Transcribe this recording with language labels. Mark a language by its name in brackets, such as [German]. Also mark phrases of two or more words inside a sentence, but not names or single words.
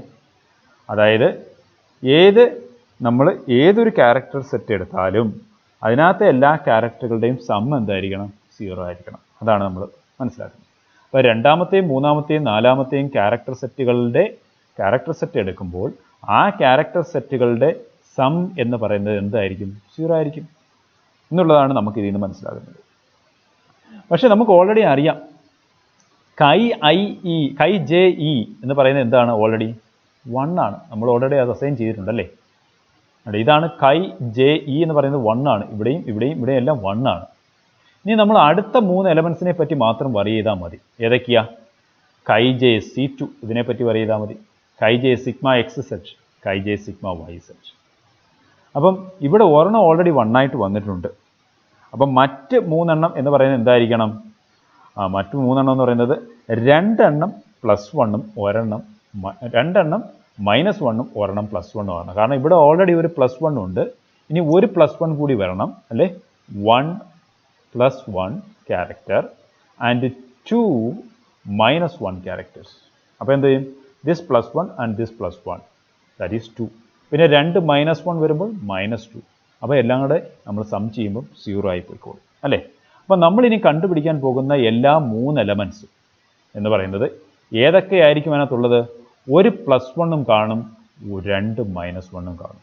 [Malayalam] അതായത് നമ്മൾ ഏതൊരു [English] character set [Malayalam] എടുത്താലും അതിനകത്തെ എല്ലാ ക്യാരക്ടറുകളുടെയും സം എന്തായിരിക്കണം? 0 ആയിരിക്കണം. അതാണ് നമ്മൾ മനസ്സിലാക്കുന്നത്. അപ്പോൾ രണ്ടാമത്തെയും മൂന്നാമത്തെയും നാലാമത്തെയും [English] character set [Malayalam] എടുക്കുമ്പോൾ ആ [English] character setsകളുടെ [Malayalam] സം എന്ന് പറയുന്നത് എന്തായിരിക്കും? 0 ആയിരിക്കും എന്നുള്ളതാണ് നമുക്ക് ഇതിൽ നിന്ന് മനസ്സിലാകുന്നത്. പക്ഷെ നമുക്ക് ഓൾറെഡി അറിയാം chi j e എന്ന് പറയുന്നത് എന്താണ്? ഓൾറെഡി 1 ആണ്. നമ്മൾ ഓൾറെഡി അത് അസൈൻ ചെയ്തിട്ടുണ്ടല്ലേ. ഇതാണ് chi j e എന്ന് പറയുന്നത് 1 ആണ്. ഇവിടെയും എല്ലാം 1 ആണ്. ഇനി നമ്മൾ അടുത്ത 3 എലമെൻസിനെ പറ്റി മാത്രം വറി ചെയ്താൽ മതി. ഏതൊക്കെയാ? chi j C2 ഇതിനെപ്പറ്റി വറി ചെയ്താൽ മതി. [English] chi j sigma xz, chi j sigma yz. [Malayalam] അപ്പം ഇവിടെ ഒരെണ്ണം ഓൾറെഡി 1 ആയിട്ട് വന്നിട്ടുണ്ട്. അപ്പം മറ്റ് 3 എണ്ണം എന്ന് പറയുന്നത് എന്തായിരിക്കണം? മറ്റ് 3 എണ്ണം എന്ന് പറയുന്നത് 2 എണ്ണം +1ഉം 2 എണ്ണം -1ഉം 1 എണ്ണം +1ഉം ആണ്. കാരണം ഇവിടെ ഓൾറെഡി ഒരു +1 ഉണ്ട്. ഇനി ഒരു +1 കൂടി വരണം അല്ലേ. [English] 1 + 1 character and 2 -1 characters. [Malayalam] അപ്പോൾ എന്ത് ചെയ്യും? [English] this +1 and this +1 that is 2. [Malayalam] പിന്നെ 2 -1 വരുമ്പോൾ -2. അപ്പോൾ എല്ലാം കൂടെ നമ്മൾ സം ചെയ്യുമ്പോൾ 0 ആയി പോയിക്കോളും അല്ലേ. അപ്പോൾ നമ്മളിനി കണ്ടുപിടിക്കാൻ പോകുന്ന എല്ലാ 3 എലമെൻസും എന്ന് പറയുന്നത് ഏതൊക്കെയായിരിക്കും അതിനകത്തുള്ളത്? ഒരു +1ഉം കാണും, 2 -1ഉം കാണും.